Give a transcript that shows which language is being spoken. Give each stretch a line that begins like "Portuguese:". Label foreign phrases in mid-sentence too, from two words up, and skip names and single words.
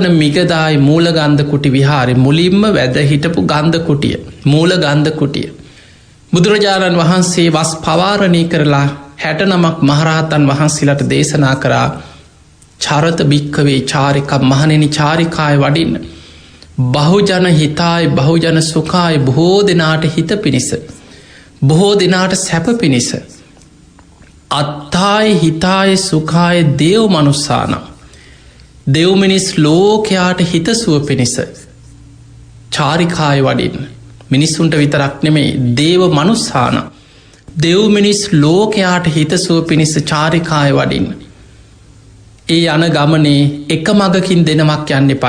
Sinhala: මිගදායි මූලගන්ධ කුටි විහාරේ මුලින්ම වැද හිටපු ගන්ධ කුටිය මූල ගන්ධ කුටිය බුදුරජාණන් වහන්සේ වස් පවාරණය කරලා 69ක් මහරහතන් වහන්සේලාට දේශනා කරා
Pali: චරත භික්ඛවේ චාරිකා
Sinhala: මහණෙනි චාරිකාය වඩින්න
Pali: බහුජන හිතාය බහුජන සුඛාය
Sinhala: බොහෝ දෙනාට හිත පිණිස බොහෝ දෙනාට සැප පිණිස
Pali: අත්තාය හිතාය සුඛාය දේව මනුස්සානම්
Sinhala: දෙව් මිනිස් ලෝකයාට හිතසුව පිණිස චාරිකාය වඩින්න මිනිස්සුන්ට විතරක් නෙමේ
Pali: දේව මනුස්සානම්
Sinhala: දෙව් මිනිස් ලෝකයාට හිතසුව පිණිස චාරිකාය වඩින්න. ඒ යන ගමනේ එක මගකින් දෙනමක් යන්න එපා.